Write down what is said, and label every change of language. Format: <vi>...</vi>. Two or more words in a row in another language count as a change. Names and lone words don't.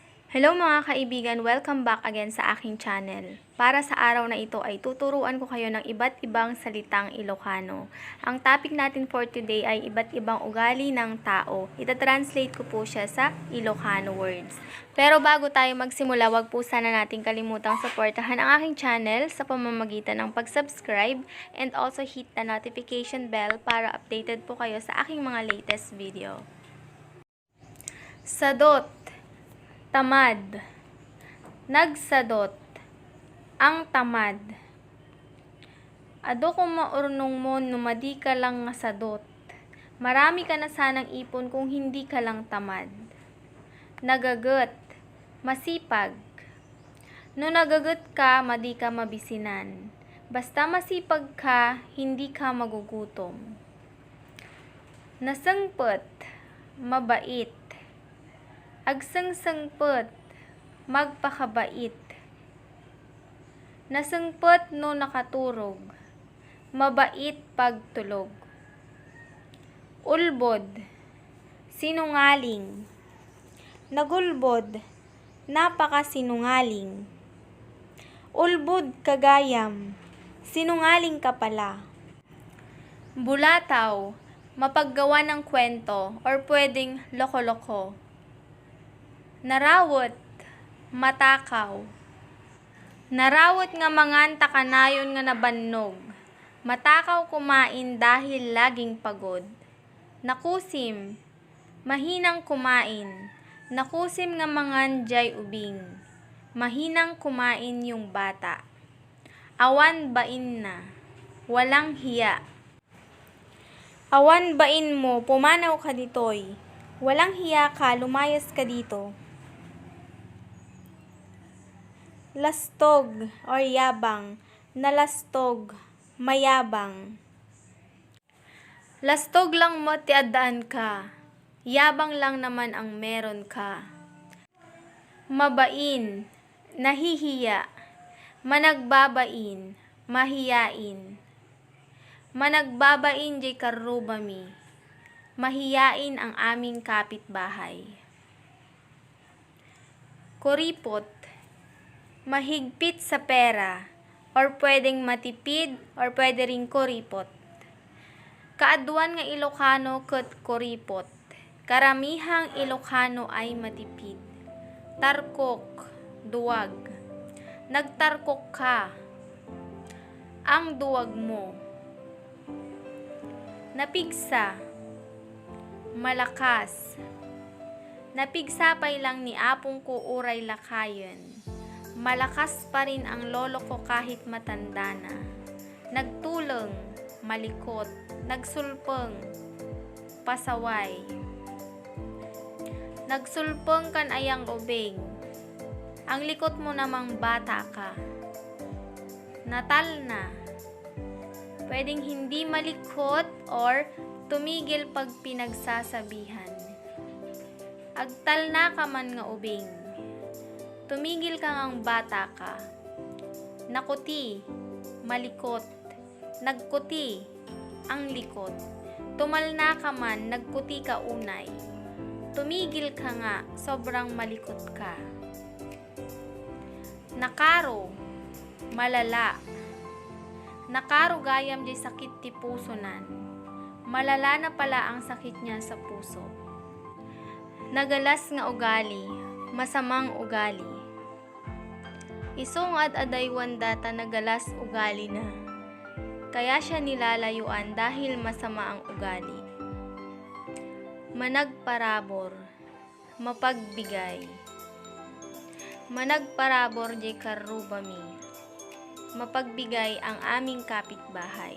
<tl>Hello mga kaibigan, welcome back again sa aking channel. Para sa araw na ito ay tuturuan ko kayo ng iba't ibang salitang Ilocano. Ang topic natin</tl> <en>for today</en> <tl>ay iba't ibang ugali ng tao. Ita-translate ko po siya sa Ilocano words. Pero bago tayo magsimula, wag po sana natin kalimutang suportahan ang aking channel sa pamamagitan ng pag-subscribe</tl> <en>and also hit the notification bell</en> <tl>para updated po kayo sa aking mga</tl> <en>latest video.</en> <ilo>Sadot, tamad.</ilo> <tl>Nagsadot, ang tamad.</tl> <ilo>Ado kung maurnong mo numadi ka lang nga sadot.</ilo> <tl>Marami ka na sanang ipon kung hindi ka lang tamad.</tl> <ilo>Nagagat, masipag. No nagagat ka, madi ka mabisinan.</ilo> <tl>Basta masipag ka, hindi ka magugutom.</tl> <ilo>Nasangpet, mabait. Agsangsangpet, magpakabait. Nasangpet no nakaturog,</ilo> <tl>mabait pagtulog.</tl> <ilo>Ulbod, sinungaling. Nagulbod, napakasinungaling. Ulbod kagayam,</ilo> <tl>sinungaling ka pala. Bulataw, mapaggawa ng kwento or pwedeng loko-loko.</tl> <ilo>Narawot, matakaw. Narawot nga manganta kanayon nga nabannog.</ilo> <tl>Matakaw kumain dahil laging pagod.</tl> <ilo>Nakusim, mahinang kumain. Nakusim nga manganjay ubing.</ilo> <tl>Mahinang kumain yung bata.</tl> <ilo>Awan bain na,</ilo> <tl>walang hiya.</tl> <ilo>Awan bain mo, pumanaw ka ditoy.</ilo> <tl>Walang hiya ka, lumayas ka dito. Lastog or yabang, nalastog, mayabang.</tl> <ilo>Lastog lang mo tiadaan ka,</ilo> <tl>yabang lang naman ang meron ka. Mabain, nahihiya, managbabain, mahiyain.</tl> <ilo>Managbabain jay karubami,</ilo> <tl>mahiyain ang aming kapitbahay. Kuripot, mahigpit sa pera, or pwedeng matipid, or pwede ring kuripot.</tl> <ilo>Kaaduan nga Ilocano ket kuripot.</ilo> <tl>Karamihang Ilocano ay matipid.</tl> <ilo>Tarkok, duwag. Nagtarkok ka,</ilo> <tl>ang duwag mo.</tl> <ilo>Napigsa, malakas. Napigsapay lang ni apong ko uray lakayen.</ilo> <tl>Malakas pa rin ang lolo ko kahit matanda na.</tl> <ilo>Nagtuleng, malikot. Nagsulpeng, pasaway. Nagsulpeng kan ayang ubing.</ilo> <tl>Ang likot mo namang bata ka.</tl> <ilo>Natal na.</ilo> <tl>Pwedeng hindi malikot or tumigil pag pinagsasabihan.</tl> <ilo>Agtal na ka man nga ubing.</ilo> <tl>Tumigil ka ngang bata ka.</tl> <ilo>Nakuti, malikot.</ilo> <tl>Nagkuti, ang likot.</tl> <ilo>Tumal na ka man, nagkuti ka unay.</ilo> <tl>Tumigil ka nga, sobrang malikot ka.</tl> <ilo>Nakaro, malala. Nakaro gayam di sakit ti pusonan.</ilo> <tl>Malala na pala ang sakit niya sa puso.</tl> <ilo>Nagalas nga ugali,</ilo> <tl>masamang ugali.</tl> <ilo>Isungad adaywan data nagalas ugali na.</ilo> <tl>Kaya siya nilalayuan dahil masama ang ugali.</tl> <ilo>Managparabor, mapagbigay. Managparabor di karubami.</ilo> <tl>Mapagbigay ang aming kapitbahay.</tl>